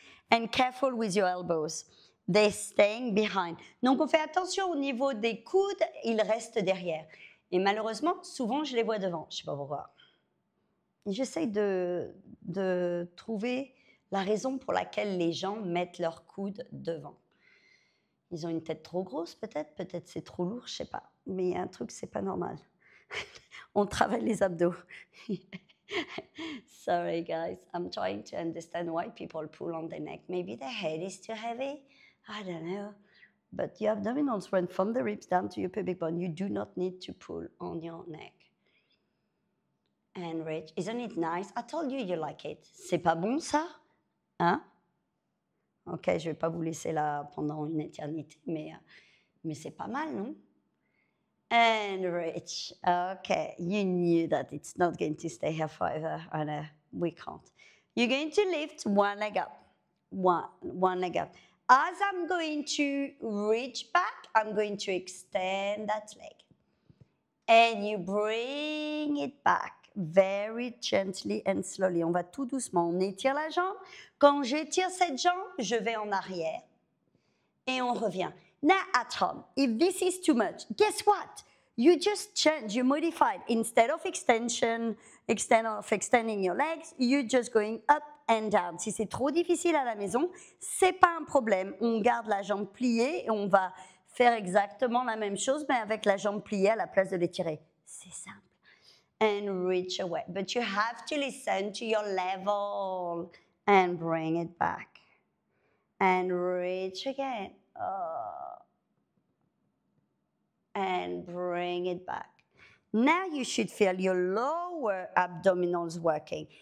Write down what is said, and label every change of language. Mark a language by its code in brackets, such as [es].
[en] And careful with your elbows. They're staying behind. [fr] Donc, on fait attention au niveau des coudes. Ils restent derrière. Et malheureusement, souvent, je les vois devant. Je ne sais pas pourquoi. J'essaie de trouver la raison pour laquelle les gens mettent leurs coudes devant. Ils ont une tête trop grosse peut-être, peut-être c'est trop lourd, je sais pas. Mais il y a un truc, c'est pas normal. On travaille les abdos. [en] Sorry guys, I'm trying to understand why people pull on their neck. Maybe their head is too heavy. I don't know. But your abdominals run from the ribs down to your pubic bone. You do not need to pull on your neck. And Rich, isn't it nice? I told you you like it. [fr] C'est pas bon ça? Hein? Ok, je vais pas vous laisser là pendant une éternité, mais c'est pas mal, non? [en] And Rich, okay, you knew that it's not going to stay here forever. I know, we can't. You're going to lift one leg up, one leg up. As I'm going to reach back, I'm going to extend that leg. And you bring it back very gently and slowly. [fr] On va tout doucement. On étire la jambe. Quand j'étire cette jambe, je vais en arrière. Et on revient. [en] Now at home, if this is too much, guess what? You just change, you modified. Instead of extending your legs, you're just going up and down. [fr] Si c'est trop difficile à la maison, c'est pas un problème. On garde la jambe pliée et on va faire exactement la même chose, mais avec la jambe pliée à la place de l'étirer. C'est simple. [en] And reach away. But you have to listen to your level and bring it back. And reach again. And bring it back. Now you should feel your lower abdominals working.